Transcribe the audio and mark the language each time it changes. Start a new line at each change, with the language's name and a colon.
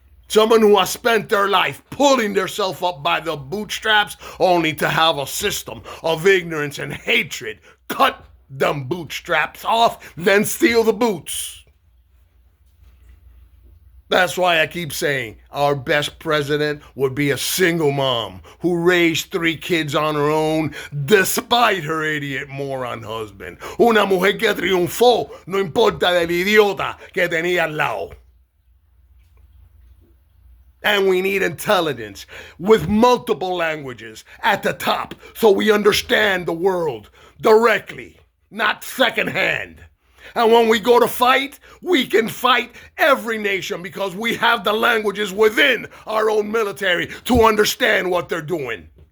English: Someone who has spent their life pulling themselves up by the bootstraps only to have a system of ignorance and hatred cut them bootstraps off, then steal the boots. That's why I keep saying our best president would be a single mom who raised 3 kids on her own despite her idiot moron husband.
Spanish: Una mujer que triunfó, no importa del idiota que tenía al lado.
English: And we need intelligence with multiple languages at the top so we understand the world directly, not secondhand. And when we go to fight, we can fight every nation because we have the languages within our own military to understand what they're doing.